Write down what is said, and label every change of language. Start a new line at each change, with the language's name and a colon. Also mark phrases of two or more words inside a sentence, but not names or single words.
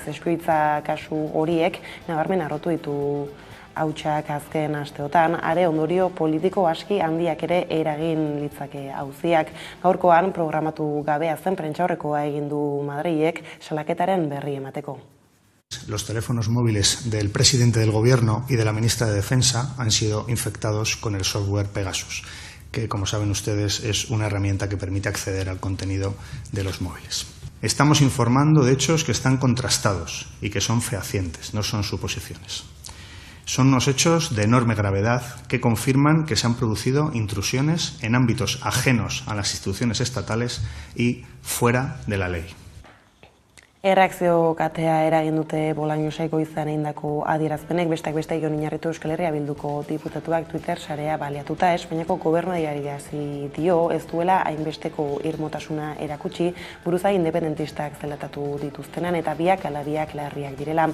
Basque: Espioitza kasu horiek nabarmen harrotu ditu hautsak azken asteotan, are ondorio politiko aski handiak ere eragin litzake auziak. Gaurkoan programatu gabea zen prentsaurrekoa egin du Madrilek salaketaren berri emateko.
Spanish: Los teléfonos móviles del presidente del Gobierno y de la ministra de Defensa han sido infectados con el software Pegasus, que, como saben ustedes, es una herramienta que permite acceder al contenido de los móviles. Estamos informando de hechos que están contrastados y que son fehacientes, no son suposiciones. Son unos hechos de enorme gravedad que confirman que se han producido intrusiones en ámbitos ajenos a las instituciones estatales y fuera de la ley.
Basque: Erreakzio katea eragin dute Bolañosek goizean egindako adierazpenek, besteak beste Jon Iñarritu Euskal Herria Bilduko diputatuak Twitter sarea baliatuta. Espainiako gobernuari adierazi dio ez duela hainbesteko irmotasuna erakutsi buruzagi independentistak zelatatu dituztenan eta biak ala biak larriak direla.